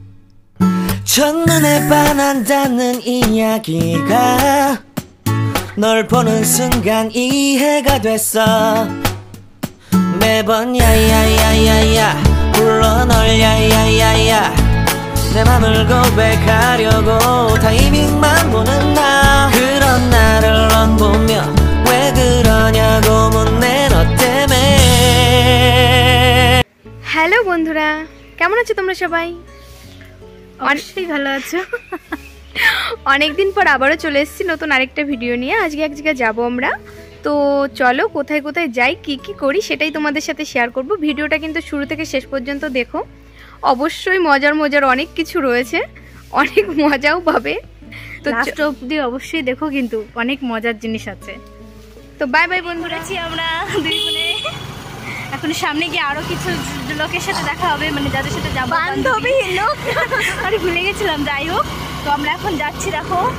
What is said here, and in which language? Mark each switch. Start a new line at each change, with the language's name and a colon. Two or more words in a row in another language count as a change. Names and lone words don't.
Korean: 첫눈에 반한다는 이야기가 널 보는 순간 이해가 됐어 매번 야야야야야 불러 널 야야야야 내 맘을 고백하려고 타이밍만 보는 나 그런 나를 넌 보며 왜 그러냐고 묻네 너 때문에
Bangla: হ্যালো বন্ধুরা কেমন আছো তোমরা সবাই অনেকটাই ভালো আছো অনেকদিন পর আবারও চলে এসেছি নতুন আরেকটা ভিডিও নিয়ে আজকে এক জায়গায় যাবো আমরা তো চলো কোথায় কোথায় যাই কি কি করি সেটাই তোমাদের সাথে শেয়ার করব ভিডিওটা কিন্তু শুরু থেকে শেষ পর্যন্ত দেখো অবশ্যই মজার মজার অনেক কিছু রয়েছে অনেক মজাও পাবে তো লাস্ট অবধি অবশ্যই দেখো কিন্তু অনেক মজার জিনিস আছে তো বাই বাই বন্ধুরা আমরা দুই বোনে এখন সামনে গিয়ে আরো কিছু লোকের সাথে দেখা হবে মানে যাদের সাথে যাবো বান্ধবী লোক আরে ভুলে গেছিলাম যাই হোক তো আমরা এখন যাচ্ছি দেখো